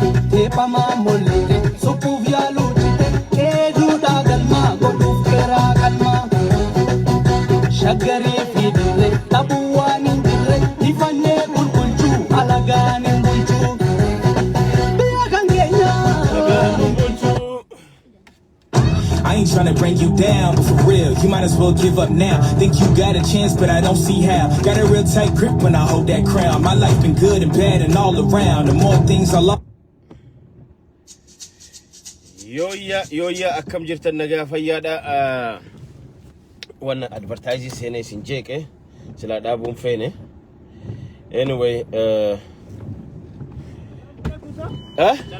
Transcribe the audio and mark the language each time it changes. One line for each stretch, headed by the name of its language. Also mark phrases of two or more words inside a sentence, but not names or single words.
Oromo: Teephamaa mollee, suphuuf yaaluu jite, eeduudhaa galmaa, godhuuf keeraa galmaa. Shaggarii fi dirree, dhabuu waan hin jirre, ifannee bulbulchuu, alagaan hin bulchuu. Biyya kan keenya.
English: I ain't tryna bring you down, but for real, you might as well give up now. Think you got a chance, but I don't see how. Got a real tight grip when I hold that crown. My life been good and bad and all around. The more things I lost.
Oromo: Yooyya, yooyya, akkam jirtan? Nagaa fayyaadha. Ah,
English: wanna advertise
Oromo: seenee isin jeeqe, silaa dhaabuun feene.
English: Anyway, eh, eh?